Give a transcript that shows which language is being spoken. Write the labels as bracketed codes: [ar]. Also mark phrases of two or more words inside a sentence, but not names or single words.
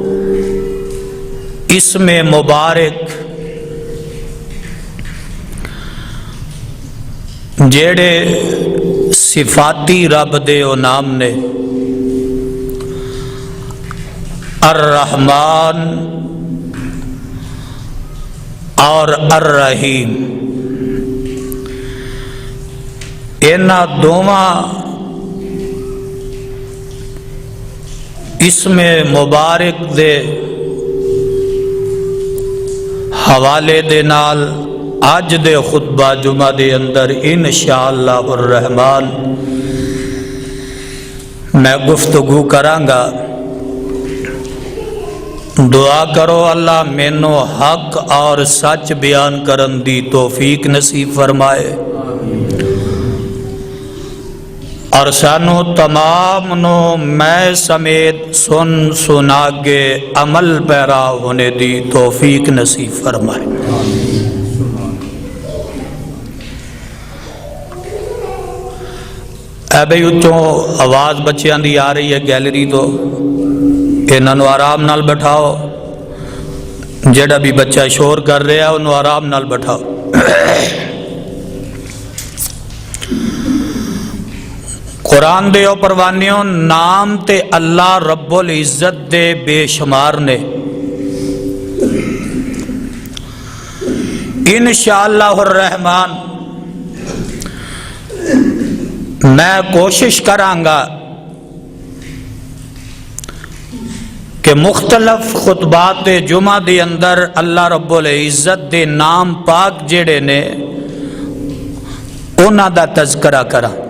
[pa] اسم مبارک جیڑے صفاتی رب دے او نام نے الرحمن اور الرحیم، انہاں دوواں اسم مبارک دے حوالے دے نال آج دے خطبہ جمعہ دے اندر انشاءاللہ الرحمن میں گفتگو کرانگا۔ دعا کرو اللہ مینوں حق اور سچ بیان کرن دی توفیق نصیب فرمائے اور سانو تمام نو میں سمیت سنا کے عمل پیرا ہونے دی توفیق نصیب فرمائے۔ اے بھئی اچھوں آواز بچیاں دی آ رہی ہے گیلری تو انہاں نو آرام نال بٹھاؤ، جڑا بھی بچہ شور کر رہا ہے انہوں آرام نال بٹھاؤ۔ قرآن دے او پروانیوں نام تے اللہ رب العزت دے بے شمار نے۔ انشاءاللہ الرحمن میں کوشش کرانگا کہ مختلف خطبات جمعہ دے اندر اللہ رب العزت دے نام پاک جڑے نے انہاں دا تذکرہ کرا۔